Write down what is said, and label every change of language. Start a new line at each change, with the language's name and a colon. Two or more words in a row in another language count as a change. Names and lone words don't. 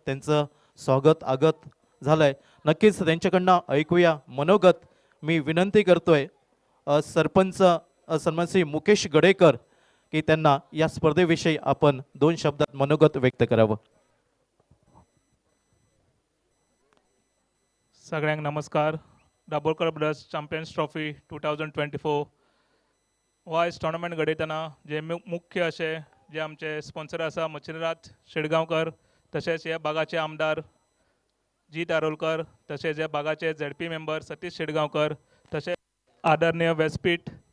Marathi: त्यांचं स्वागत आगत झालंय. नक्कीच त्यांच्याकडनं ऐकूया मनोगत. मी विनंती करतोय सरपंच सन्मान श्री मुकेश गडेकर की त्यांना या स्पर्धेविषयी आपण 2 शब्दात मनोगत व्यक्त करावं.
Konkani: सगळ्यांक नमस्कार. दाबोळकर ब्रदर्स चॅम्पियन्स ट्रॉफी 2024 हो आयज टोर्नामेंट घडयतना जे मुख्य असे जे आमचे स्पॉन्सर आसा मच्छिंद्रनाथ शेडगांवकर, तशेंच ह्या भागाचे आमदार जी दारोलकर, तशेंच ह्या भागाचे
English: ZP मेंबर
Konkani: सतीश शेडगांवकर, तशेंच आदरणीय व्यासपीठ